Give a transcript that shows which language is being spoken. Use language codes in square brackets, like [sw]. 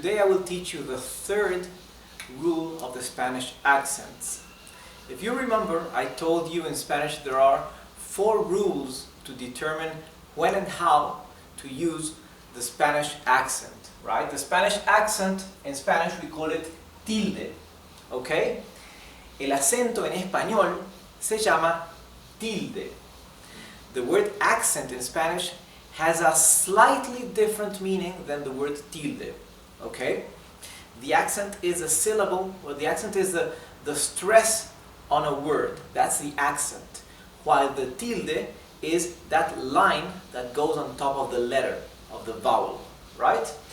[en] Today I will teach you the third rule of the Spanish accents. If you remember, I told you in Spanish there are 4 rules to determine when and how to use the Spanish accent, right? The Spanish accent, in Spanish we call it tilde, ¿ok? [es] El acento en español se llama tilde. [en] The word accent in Spanish has a slightly different meaning than the word tilde, okay? The accent is a syllable, or the accent is the stress on a word. That's the accent. While the tilde is that line that goes on top of the letter, of the vowel, right?